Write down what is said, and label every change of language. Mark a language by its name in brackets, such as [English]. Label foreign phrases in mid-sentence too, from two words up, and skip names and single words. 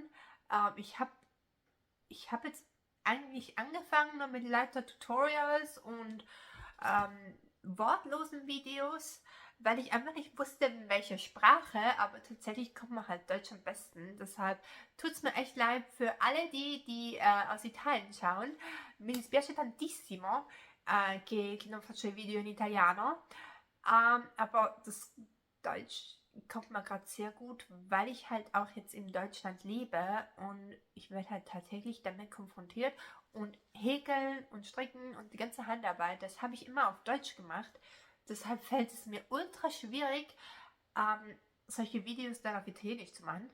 [German] Ich hab jetzt eigentlich angefangen nur mit leichter Tutorials und wortlosen Videos, weil ich einfach nicht wusste, in welcher Sprache, aber tatsächlich kommt mir halt Deutsch am besten. Deshalb tut es mir echt leid für alle die aus Italien schauen. [Italian] Mi dispiace tantissimo che non faccio i video in italiano, [German] aber das Deutsch kommt mir gerade sehr gut, weil ich halt auch jetzt in Deutschland lebe und ich werde halt tagtäglich damit konfrontiert und Häkeln und Stricken und die ganze Handarbeit, das habe ich immer auf Deutsch gemacht. Deshalb fällt es mir ultra schwierig, solche Videos dann auf Italienisch zu machen.